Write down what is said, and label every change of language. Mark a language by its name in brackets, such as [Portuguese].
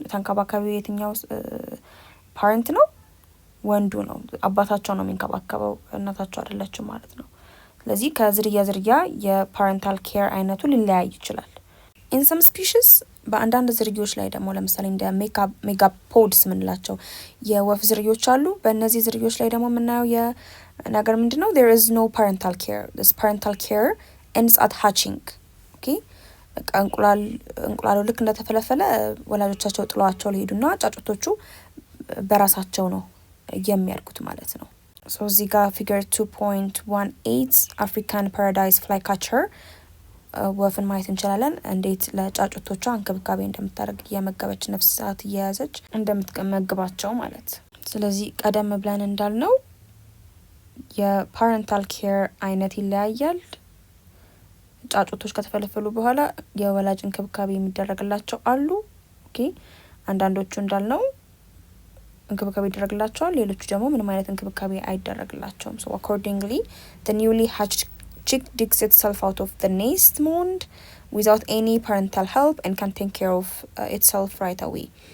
[Amharic] ተንከባካቢው የትኛው ፓረንት ነው? ወንዱ ነው። አባታቸው ነው የሚንከባከበው፣ እናታቸው አይደለችም ማለት ነው። ስለዚህ ከዝርያ ዝርያ የፓረንታል ኬር አይነቱ ሊለያይ ይችላል። [English] in some species [Amharic] በአንዳንድ ዝርዮች ላይ ደግሞ ለምሳሌ እንደ ሜጋፖድስ ምንላቸው የወፍ ዝርዮች አሉ። በእነዚህ ዝርዮች ላይ ደግሞ የምናየው የነገር ምንድነው? [English] there is no parental care. this parental care ends at hatching. [Amharic] okay እንቁላሉ ልክ እንደተፈለፈለ ወላጆቻቸው ጥለዋቸው ሊሄዱና ጫጩቶቹ በራሳቸው ነው የሚያድጉት ማለት ነው። so እዚህ ጋር ፊገር 2.18 አፍሪካን ፓራዳይስ ፍላይ ካቸር ወፍን ማየት እንችላለን። እንዴት ለጫጩቶቿ እንክብካቤ እንደምታደርግ እየመገበች ነፍሳት እየያዘች እንደምትመግባቸው ማለት። ስለዚህ ቀደም ብለን እንዳልነው የፓረንታል ኬር አይነት ይለያያል። ጫጩቶች ከተፈለፈሉ በኋላ የወላጅ እንክብካቤ የሚደረግላቸው አሉ። ኦኬ አንዳንዶቹ እንዳልነው እንክብካቤ ይደረግላቸዋል፣ ሌሎቹ ደግሞ ምንም አይነት እንክብካቤ አይደረግላቸውም። [English] so accordingly the newly hatched chick digs itself out of the nest mound without any parental help and can take care of itself right away.